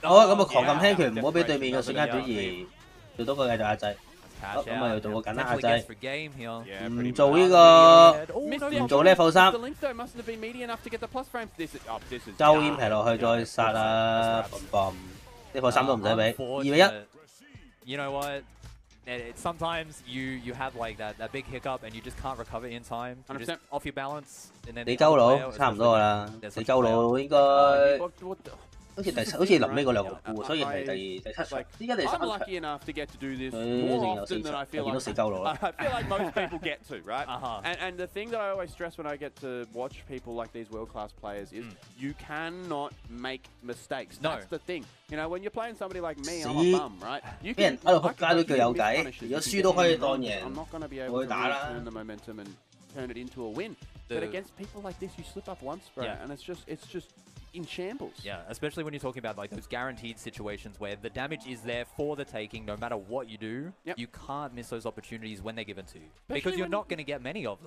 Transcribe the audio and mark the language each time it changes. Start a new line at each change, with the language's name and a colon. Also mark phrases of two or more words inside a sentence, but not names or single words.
Cantonese: 好咁啊狂撳輕拳，唔好俾對面嘅瞬間轉移，做到個繼續壓制。好咁啊又做個簡單壓制，唔做呢個唔做 level 3，周 impact 落去再殺啊 ，level 3都唔使俾，2-1。
English: You know what? Sometimes you have like that big hiccup and you just can't recover in time. You're just off your balance.
Cantonese: 你周佬差唔多噶啦，你周佬應該好似臨尾嗰兩個股，所以係第7場，依家第3場。佢仲有4場，又見到4鳩佬啦。
English: I feel like most people get to, right? And the thing that I always stress when I get to watch people like these world-class players is you cannot make mistakes. That's the thing. You know, when you're playing somebody like me, I'm a bum, right?
Cantonese: 俾人喺度仆街都叫有計，如果輸都可以當贏，我去打啦。
English: turn the momentum and turn it into a win. But against people like this, you slip up once, bro, and it's just in shambles. Yeah, especially when you're talking about like those guaranteed situations where the damage is there for the taking no matter what you do. You can't miss those opportunities when they're given to you. Because you're not going to get many of them.